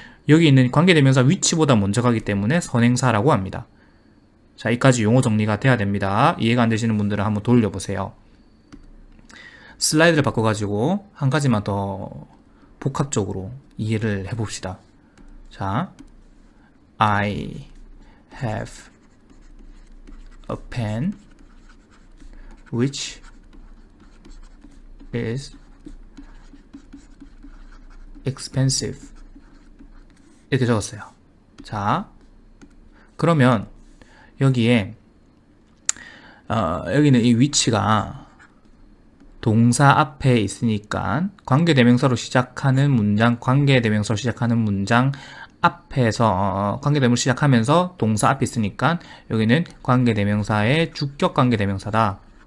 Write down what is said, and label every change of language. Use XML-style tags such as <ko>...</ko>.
<ko>여기 있는 관계대명사 위치보다 먼저 가기 때문에 선행사라고 합니다. 자, 여기까지 용어 정리가 돼야 됩니다. 이해가 안 되시는 분들은 한번 돌려보세요. 슬라이드를 바꿔가지고 한 가지만 더 복합적으로 이해를 해봅시다.</ko> <en>자, I have a pen which is expensive.</en> <ko>이렇게 적었어요. 자, 그러면 여기에 여기는 이 위치가 동사 앞에 있으니까 관계대명사로 시작하는 문장, 관계대명사로 시작하는 문장 앞에서 관계대명사로 시작하면서 동사 앞에 있으니까 여기는 관계대명사의 주격 관계대명사다.</ko>